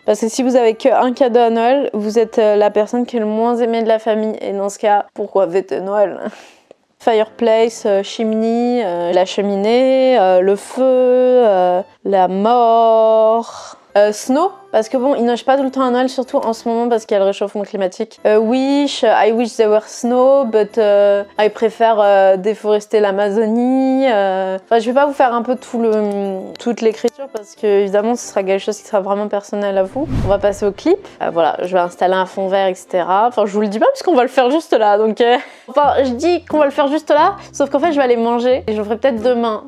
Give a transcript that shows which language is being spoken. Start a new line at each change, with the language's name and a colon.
French: Parce que si vous avez qu'un cadeau à Noël, vous êtes la personne qui est le moins aimée de la famille. Et dans ce cas, pourquoi fêter Noël?
English: Fireplace, chimney,
French: la cheminée, le feu, la mort,
English: snow.
French: parce que bon, il neige pas tout le temps à Noël, surtout en ce moment parce qu'il y a le réchauffement climatique.
English: I wish there were snow, but I prefer
French: déforester l'Amazonie. Enfin, je vais pas vous faire un peu toute l'écriture parce que évidemment, ce sera quelque chose qui sera vraiment personnel à vous. On va passer au clip. Voilà, je vais installer un fond vert, etc. Enfin, je vous le dis pas puisqu'on va le faire juste là, donc... Enfin, je dis qu'on va le faire juste là, sauf qu'en fait, je vais aller manger et je le ferai peut-être demain.